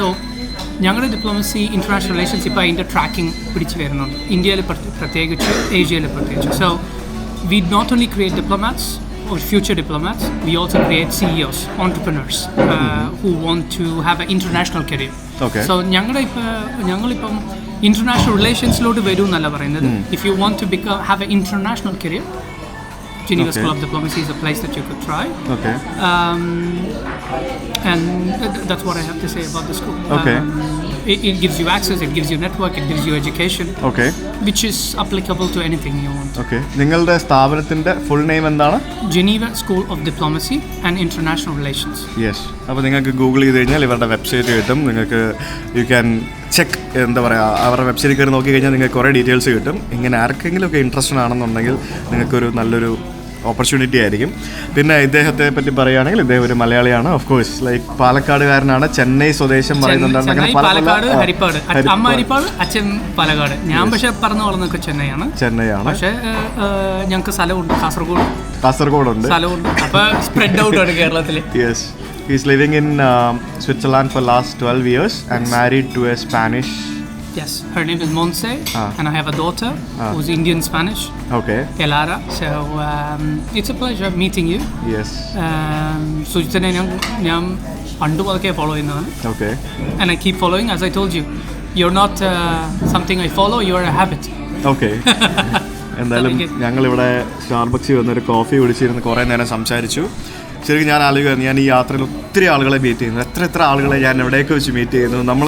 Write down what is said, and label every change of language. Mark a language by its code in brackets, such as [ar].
[ml] So ഞങ്ങളുടെ diplomacy international relations ഇപ്പോൾ അതിൻ്റെ ട്രാക്കിംഗ് പിടിച്ച് വരുന്നുണ്ട്, ഇന്ത്യയിൽ പ്രത്യേകിച്ച്, ഏഷ്യയിൽ പ്രത്യേകിച്ച്. [en] So we not only create diplomats or future diplomats, we also create CEOs, entrepreneurs who want to have an international career. Okay. [ml] So ഞങ്ങളിപ്പം international relationsലോട്ട് വരും എന്നല്ല പറയുന്നത്. [en] If you want to have an international career, Geneva School of Diplomacy is a place that you could try. Okay. And that's what I have to say about the school. Okay. it gives you access, it gives you network, it gives you education, okay which is applicable to anything you want. Okay. [ml] നിങ്ങളുടെ സ്ഥാപനത്തിൻ്റെ full name എന്താണ്? [en] Geneva School of Diplomacy and International Relations. Yes. [ml] അപ്പോൾ നിങ്ങൾക്ക് Google ചെയ്ത് കഴിഞ്ഞാൽ ഇവരുടെ website കിട്ടും. നിങ്ങൾക്ക് [en] you can check, [ml] എന്താ പറയുക, അവരുടെ വെബ്സൈറ്റിൽ കയറി നോക്കി കഴിഞ്ഞാൽ നിങ്ങൾക്ക് കുറേ ഡീറ്റെയിൽസ് കിട്ടും. ഇങ്ങനെ ആർക്കെങ്കിലും ഒക്കെ ഇൻട്രസ്റ്റഡ് ആണെന്നുണ്ടെങ്കിൽ നിങ്ങൾക്കൊരു നല്ലൊരു ഓപ്പർച്യൂണിറ്റി ആയിരിക്കും. പിന്നെ ഇദ്ദേഹത്തെ പറ്റി പറയുകയാണെങ്കിൽ ഇദ്ദേഹം ഒരു മലയാളിയാണ്. [en] of course like [ml] പാലക്കാടുകാരനാണ്, ചെന്നൈ സ്വദേശം പറയുന്നുണ്ട്. പാലക്കാട്, ഹരിപ്പാട്. അമ്മ ഹരിപ്പാട്, അച്ഛൻ പാലക്കാട്. ഞാൻ പക്ഷെ പറഞ്ഞു വളർന്നൊക്കെ ചെന്നൈയാണ്. പക്ഷേ ഞങ്ങൾക്ക് സ്ഥലമുണ്ട്, കാസർഗോഡുണ്ട് സ്ഥലമുണ്ട്. അപ്പോൾ സ്പ്രെഡ് ഔട്ട് ആണ് കേരളത്തിൽ. Yes. [en] He's living in Switzerland for last 12 years and married to a Spanish. Yes, her name is Monse, and I have a daughter who's Indian Spanish. Okay. Elara. So it's a pleasure meeting you. Yes. [ml] Sujitane ഞാൻ പണ്ട് മുതൽക്കേ follow ചെയ്യുന്നതാണ്. Okay. [en] And I keep following, as I told you. You're not something I follow, you're a habit. Okay. [ml] എന്തായാലും ഞങ്ങളിവിടെ സ്റ്റാർബക്സിൽ വന്നൊരു coffee കുടിച്ചിരുന്ന് കുറേ നേരം സംസാരിച്ചു. ശരിക്കും ഞാൻ ആലോചിക്കുകയായിരുന്നു, ഞാൻ ഈ യാത്രയിൽ ഒത്തിരി ആളുകളെ മീറ്റ് ചെയ്യുന്നു. എത്ര ആളുകളെ ഞാൻ എവിടെയൊക്കെ വെച്ച് മീറ്റ് ചെയ്യുന്നു.